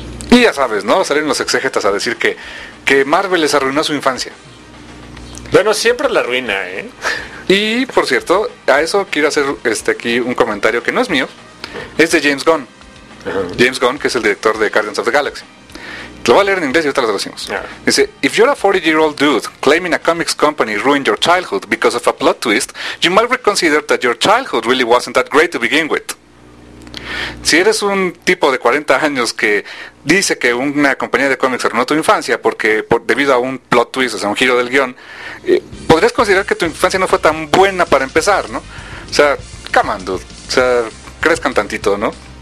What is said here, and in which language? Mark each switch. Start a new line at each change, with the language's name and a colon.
Spanish: Y ya sabes, ¿no? Salieron los exégetas a decir que Marvel les arruinó su infancia. Bueno, siempre la arruina, ¿eh? Y, por cierto, a eso quiero hacer aquí un comentario que no es mío. Es de James Gunn. Uh-huh. James Gunn, que es el director de Guardians of the Galaxy. Lo voy a leer en inglés y otra lo traducimos. Dice,
English: if you're a 40-year-old dude claiming a comics company ruined your childhood because of a plot twist, you might reconsider that your childhood really wasn't that great to begin with.
Spanish: Si eres un tipo de 40 años que dice que una compañía de cómics arruinó tu infancia porque debido a un plot twist, o sea, un giro del guión, podrías considerar que tu infancia no fue tan buena para empezar, ¿no? O sea,
English: come on, dude.
Spanish: O sea, crezcan tantito, ¿no?